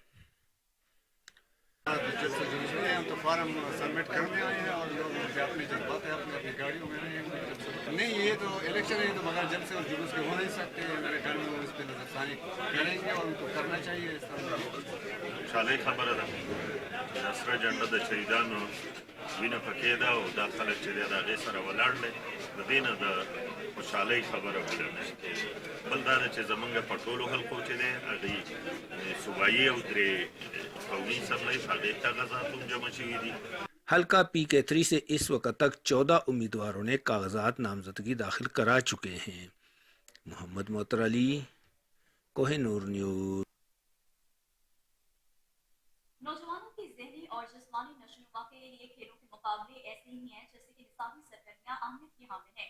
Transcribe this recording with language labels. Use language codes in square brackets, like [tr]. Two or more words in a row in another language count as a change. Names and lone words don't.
[ur] جب سے ہم تو [en] form submit [ur] کرنے آئے ہیں اور لوگ اپنی جذبات ہے اپنی گاڑیوں میں رہے ہیں۔ نہیں، یہ تو الیکشن ہے تو بغیر جلد سے اور جلوس کے ہو نہیں سکتے۔ میرے خیال میں وہ اس پہ نظر ثانی کریں گے اور ان کو کرنا چاہیے اس طرح۔ [ps] خوشحالۍ خبره ده دا سره جنډه د شهیدانو وینه پکې ده او دا خلک چې دی د هغې سره ولاړ دی، د دې نه د خوشحالۍ خبره بله نشته. بل دا ده چې زمونږ په ټولو خلکو چې دی هغې صوبایي او درې قومي اسمبلۍ په هغې کاغذات هم جمع شوي دي. [ur] حلقہ پی کے 3 سے اس وقت تک 14 امیدواروں نے کاغذات نامزدگی داخل کرا چکے ہیں۔ محمد معطر علی، کوہ نور نیوز۔ نوجوانوں کی ذہنی اور جسمانی نشوونما کے لیے کھیلوں کے مقابلے ایسے ہی ہیں جیسے کہ نصابی سرگرمیاں اہمیت کی حامل ہیں۔